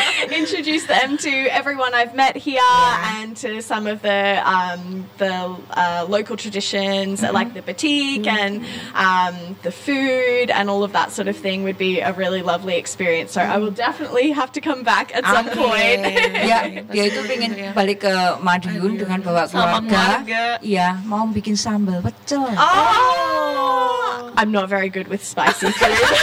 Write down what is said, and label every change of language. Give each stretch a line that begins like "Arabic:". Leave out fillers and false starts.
English: Introduce them to everyone I've met here and to some of the local traditions, like the batik and the food and all of that sort of thing would be a really lovely experience. So I will definitely have to come back at some point.
Indonesian: Dia itu pengen balik ke Madiun dengan bawa keluarga. Iya, mau bikin sambal pecel.
English: I'm not very good with spicy food.